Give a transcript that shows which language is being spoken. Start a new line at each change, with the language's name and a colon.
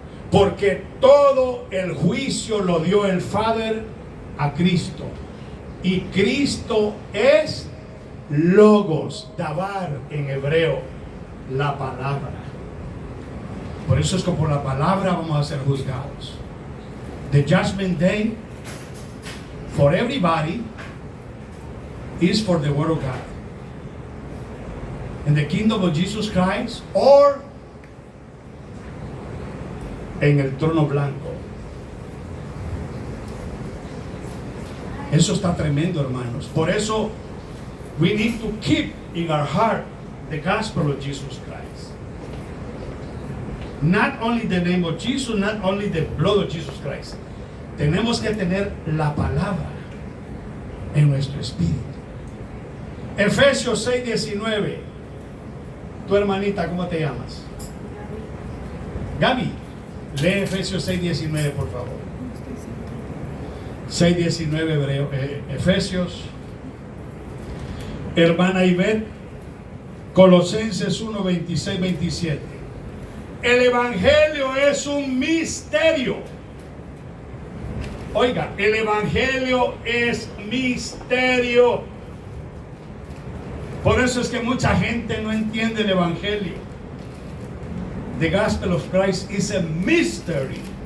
Spanish: Porque todo el juicio lo dio el Padre a Cristo. Y Cristo es logos, dabar en hebreo, la palabra. Por eso es que por la palabra vamos a ser juzgados.
English: The judgment day for everybody is for the word of God. In the kingdom of Jesus Christ or
Spanish: en el trono blanco. Eso está tremendo, hermanos. Por eso
English: we need to keep in our heart the gospel of Jesus Christ. Not only the name of Jesus, not only the blood of Jesus Christ.
Spanish: Tenemos que tener la palabra en nuestro espíritu. Efesios 6:19. Tu hermanita, ¿cómo te llamas? Gaby. Lee Efesios 6:19, por favor. 6:19 hebreo, Efesios. Hermana Ivette, Colosenses 1:26-27. El evangelio es un misterio. Oiga, el evangelio es misterio. Por eso es que mucha gente no entiende el evangelio.
English: The gospel of Christ is a mystery.